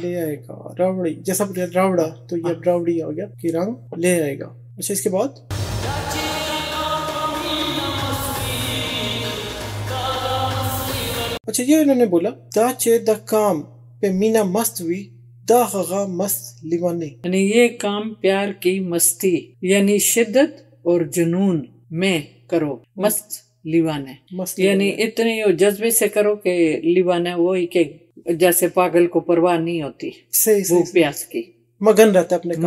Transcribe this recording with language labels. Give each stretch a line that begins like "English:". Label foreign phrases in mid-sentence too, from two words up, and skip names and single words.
Urdu: لے آئے گا. راوڑی جیسا بتایا راوڑا، تو یہ اب راوڑی آ گیا کہ رنگ لے آئے گا. اچھا اس کے بعد اچھا یہ انہوں نے بولا،
Pashto: دا چے دا کام پہ مینا مست ہوئی، دا غغا مست لیوانی.
Urdu: یعنی یہ کام پیار کی مستی، یعنی شدت اور جنون میں کرو. مست لیوانے، یعنی اتنی جذبے سے کرو کہ لیوانے وہی کہ جیسے پاگل کو پرواہ نہیں ہوتی بھوک پیاس کی، مگن رہتا ہے اپنے کام،